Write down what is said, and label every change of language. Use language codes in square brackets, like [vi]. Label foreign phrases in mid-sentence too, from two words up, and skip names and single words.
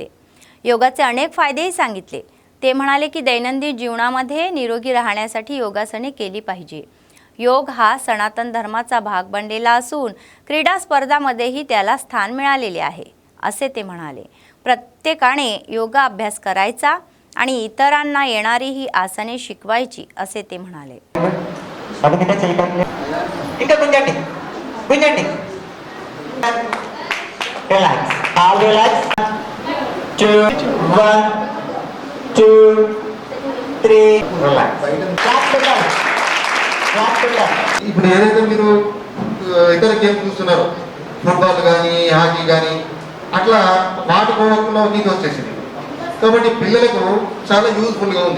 [mr] योगाचे अनेक फायदेही सांगितले. ते म्हणाले की दैनंदिन जीवनामध्ये निरोगी राहण्यासाठी योगासने केली पाहिजे. योग हा सनातन धर्माचा भाग बनलेला असून क्रीडा स्पर्धांमध्येही त्याला स्थान मिळालेले आहे असे ते म्हणाले. प्रत्येकाने योगा अभ्यास करायचा आणि इतरांना येणारी ही आसने शिकवायची असे ते म्हणाले. [te] ఇంకా గుంజండి గుంజండి [en] relax all relax 2 1 2 3 relax [te] ఇప్పుడు ఏదైతే మీరు ఇతర గేమ్ చూస్తున్నారో ఫుట్బాల్ కానీ హాకీ కానీ అట్లా వాటి పోవకుండా నీకు వచ్చేసింది కాబట్టి పిల్లలకు చాలా యూజ్ఫుల్గా ఉంది.